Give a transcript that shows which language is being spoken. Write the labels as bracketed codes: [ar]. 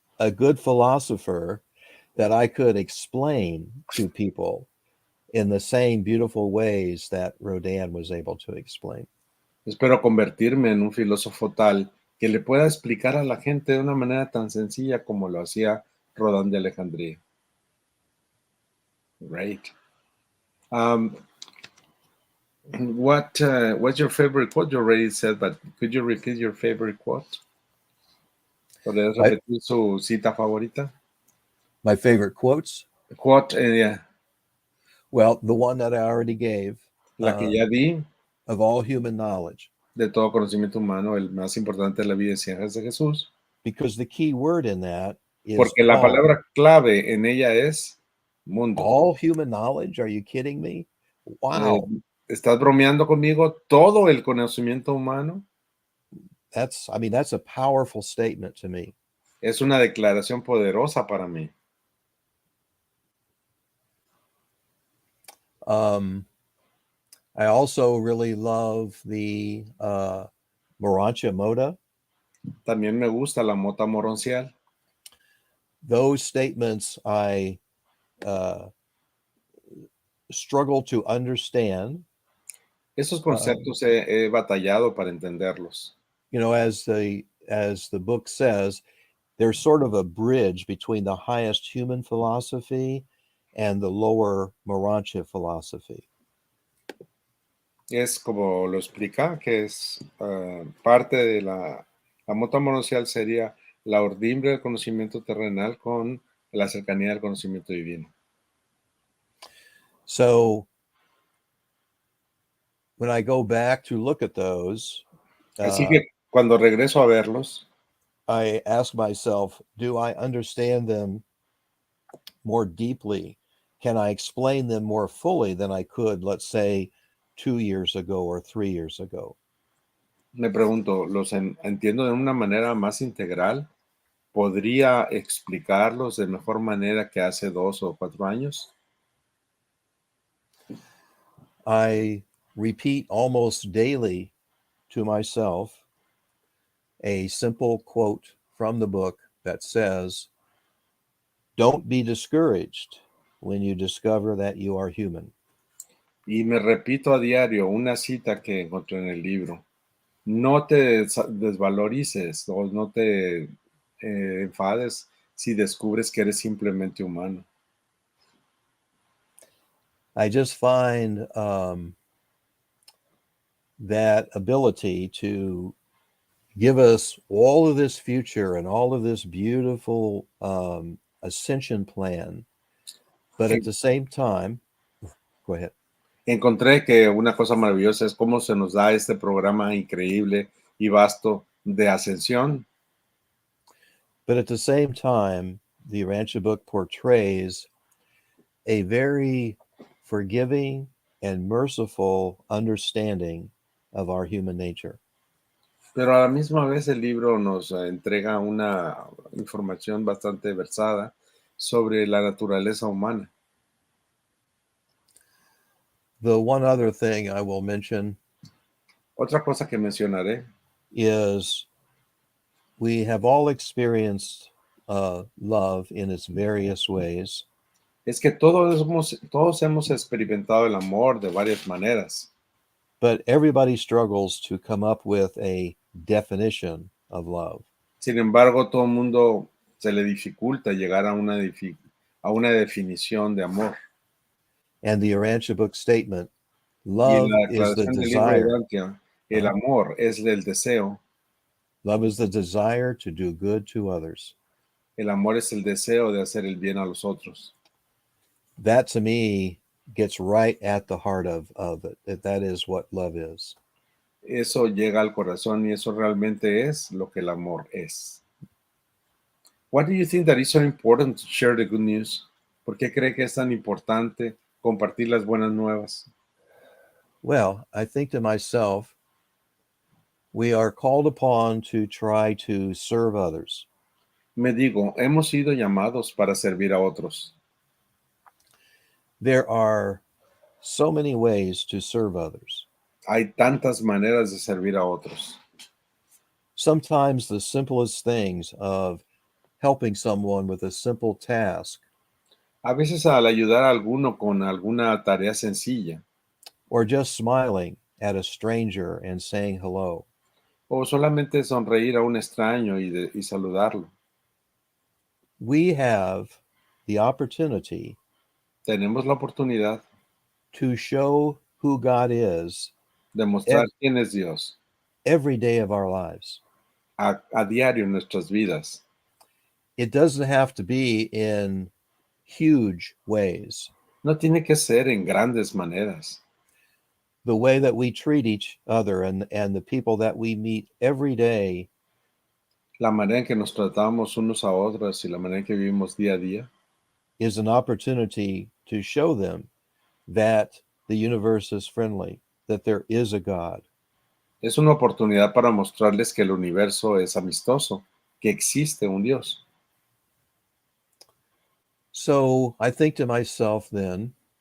[en] a good philosopher that I could explain to people in the same beautiful ways that Rodin was able to explain. [es] espero convertirme en un filósofo tal que le pueda explicar a la gente de una manera tan sencilla como lo hacía Rodán de Alejandría. [en] Great. What's your favorite quote? You already said, but could you repeat your favorite quote? [es] ¿Podrías repetir su cita favorita? [en] My favorite quotes? Quote, yeah. Well, the one that I already gave, [es] La que ya di, [en] of all human knowledge. [es] de todo conocimiento humano, el más importante de la vida y ciencias de Jesús. [en] Because the key word in that is [es] Porque la [en] all. [es] palabra clave en ella es mundo. [en] All human knowledge? Are you kidding me? Wow. [es] ¿Estás bromeando conmigo? ¿Todo el conocimiento humano? [en] That's a powerful statement to me. [es] Es una declaración poderosa para mí. [en] I also really love the Morancha Moda. [es] También me gusta la mota moroncial. [en] Those statements I struggle to understand. [es] Esos conceptos he batallado para entenderlos. [en] You know, as the book says, there's sort of a bridge between the highest human philosophy and the lower Morancha philosophy. [es] Es como lo explica, que es parte de la mota moroncial sería la urdimbre del conocimiento terrenal con la cercanía del conocimiento divino. [en] So when I go back to look at those, [es] Así que cuando regreso a verlos, [en] I ask myself, do I understand them more deeply? Can I explain them more fully than I could, let's say, 2 years ago or 3 years ago? [es] me pregunto, ¿los entiendo de una manera más integral? ¿Podría explicarlos de mejor manera que hace 2 o 4 años? [en] I repeat almost daily to myself a simple quote from the book that says, "Don't be discouraged when you discover that you are human." [es] Y me repito a diario una cita que encontré en el libro. No te desvalorices o no te enfades si descubres que eres simplemente humano. [en] I just find that ability to give us all of this future and all of this beautiful ascension plan, but at [es] En- [en] the same time, go ahead. [es] Encontré que una cosa maravillosa es cómo se nos da este programa increíble y vasto de ascensión, [en] But at the same time, the Urantia book portrays a very forgiving and merciful understanding of our human nature. [es] pero a la misma vez el libro nos entrega una información bastante versada sobre la naturaleza humana. [en] The one other thing I will mention [es] Otra cosa que mencionaré [en] is we have all experienced love in its various ways, [es] es que todos hemos experimentado el amor de varias maneras. [en] but everybody struggles to come up with a definition of love. [es] Sin embargo, todo el mundo se le dificulta llegar a a una definición de amor. [en] And the Urantia book statement, [es] Y en [en] love [es] la [en] is the [es] declaración del libro de [en] desire. [es] Urantia, el [en] Uh-huh. [es] amor es el deseo. [en] Love is the desire to do good to others. [es] El amor es el deseo de hacer el bien a los otros. [en] That to me gets right at the heart of it. That is what love is. [es] Eso llega al corazón y eso realmente es lo que el amor es. [en] Why do you think that it's so important to share the good news? [es] ¿Por qué cree que es tan importante compartir las buenas nuevas? [en] Well, I think to myself, we are called upon to try to serve others. [es] Me digo, hemos sido llamados para servir a otros. [en] There are so many ways to serve others. [es] Hay tantas maneras de servir a otros. [en] Sometimes the simplest things of helping someone with a simple task [es] A veces al ayudar a alguno con alguna tarea sencilla [en] or just smiling at a stranger and saying hello. [es] o solamente sonreír a un extraño y saludarlo. [en] We have the opportunity [es] Tenemos la oportunidad [en] to show who God is [es] de mostrar quién es Dios [en] every day of our lives. [es] a diario en nuestras vidas. [en] It doesn't have to be in huge ways. [es] No tiene que ser en grandes maneras. [en] The way that we treat each other and the people that we meet every day [es] La manera en que nos tratamos unos a otros y la manera en que vivimos día a día [en] is an opportunity to show them that the universe is friendly, that there is a God. [es] es una oportunidad para mostrarles que el universo es amistoso, que existe un Dios. [en] So I think to myself then,